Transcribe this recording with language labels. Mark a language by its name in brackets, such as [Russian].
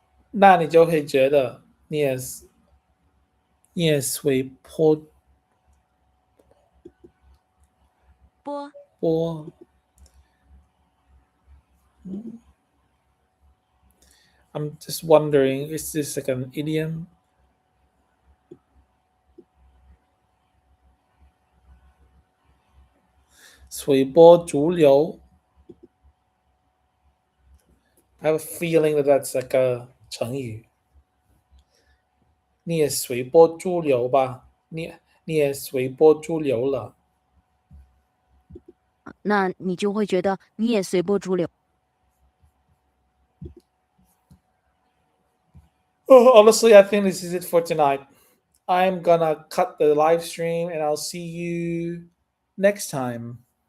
[Chinese] 那你就会觉得你也随波 [English] I'm just wondering, is this like an idiom? 随波逐流 I have a feeling that that's like a 成语。 [Chinese] 你也随波逐流吧，你也随波逐流了。那你就会觉得你也随波逐流。 [English] Oh, honestly, I think this is it for tonight. I'm gonna cut the live stream and I'll see you next time.